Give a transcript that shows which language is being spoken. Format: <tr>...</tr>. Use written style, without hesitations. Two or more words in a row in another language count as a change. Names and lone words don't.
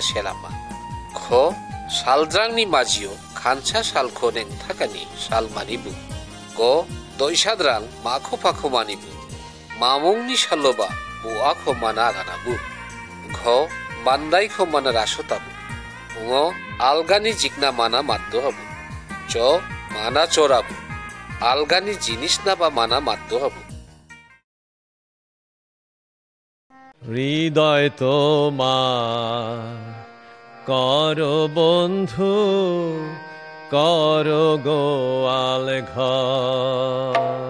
<brx>সেরামা খ সালদ্রাংনি মাজিও খানসা সালখো নেং থাকানি সাল মানিবু গ দৈসাদ্রাং মাখো পাখো মানিবু মামুংনি সালোবা বুয়াখো মানা আগানাবু ঘ মান্দাইখো মানা রাসতাবু ঙ আলগানি জিকনা মানা মাদ্য হবু চ মানা চরাবু আলগানি জিনিস না বা মানা মাদ্য হবু</brx> <bn>হৃদয় তোমার করো বন্ধু করো গোয়াল ঘর</bn>